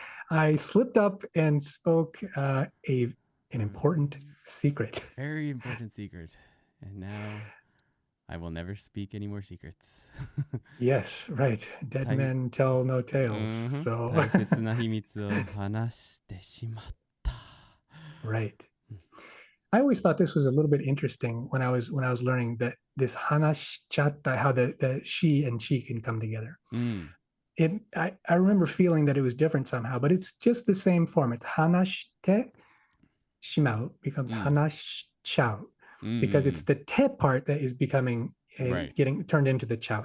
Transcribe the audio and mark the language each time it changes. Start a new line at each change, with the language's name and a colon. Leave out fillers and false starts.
English: I slipped up and spoke an important secret. Very important secret. And now I will never speak any more secrets. Yes, right. Dead men tell no tales. So
Japanese: 大切な秘密を話してしまった.
English: Right. I always thought this was a little bit interesting when I was learning that this hanashichatta, how the she and she can come together. I remember feeling that it was different somehow, but it's just the same form. It's hanashite shimau becomes hanashchau because it's the te part that is becoming getting turned into the chau.